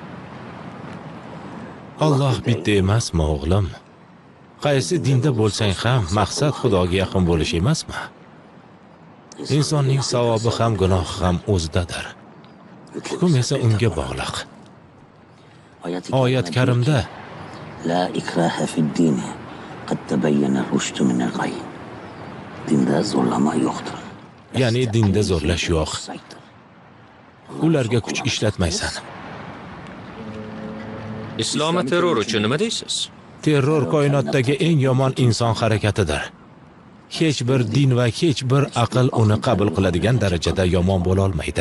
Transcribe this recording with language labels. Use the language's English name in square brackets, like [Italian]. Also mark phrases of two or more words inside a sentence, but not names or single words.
[Uzbek] Alloh bitta emasmi, o'g'lim? Qaysi dinda bo'lsang ham maqsad Xudoga yaqin bo'lish emasmi? Insonning savobi ham gunohi ham o'zidadir. Hukm esa unga bog'liq. Oyat karimda [Arabic] لا إكراه في الدين. قد تبين الرشد من الغي. [Uzbek] Dinda zo'rlama yo'qdir. ya'ni dinda zo'rlash yo'q. Ularga kuch ishlatmaysan. Islom terror uchun nima deysiz? Terror koinotdagi eng yomon inson harakatidir. Hech bir din va hech bir aql uni qabul qiladigan darajada yomon bo'la olmaydi.